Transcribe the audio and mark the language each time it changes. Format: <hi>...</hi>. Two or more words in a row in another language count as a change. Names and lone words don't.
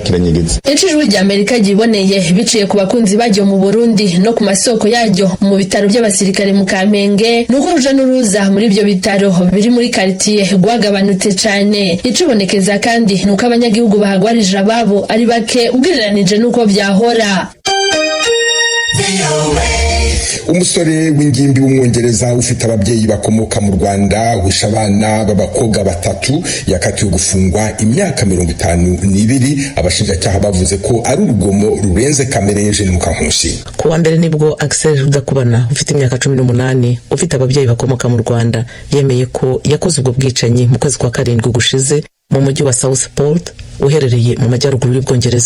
<rn>Ijwi rya Amerika ryiboneye biciye ku bakunzi baryo mu Burundi no ku masoko yaryo mu bitaro by'abasirikare mu Kamenge, nuko uruja n'uruza muri ivyo bitaro biri muri quartier rwagabanutse cane. Icibonekeza kandi nuko abanyagihugu bahagwarije ababo ari bake ugereranije nuko vyahora.</rn> <rw>Umusore w'ingimbi w'umwongereza ufite ababyeyi bakomoka mu Rwanda wishe abana b'abakobwa 3 yakatiwe gufungwa imyaka 52. Abashinjacyaha bavuze ko ari urugomo rurenze kamere y'Eugene Mukankusi. Kuwa mbere nibwo Axel Rudakubana ufite imyaka 18 ufite ababyeyi bakomoka mu Rwanda yemeye ko yakoze ubwo bwicanyi mu kwezi kwa 7 gushize mu mujyi wa Southport uherereye mu majyaruguru y'Ubwongereza.</rw>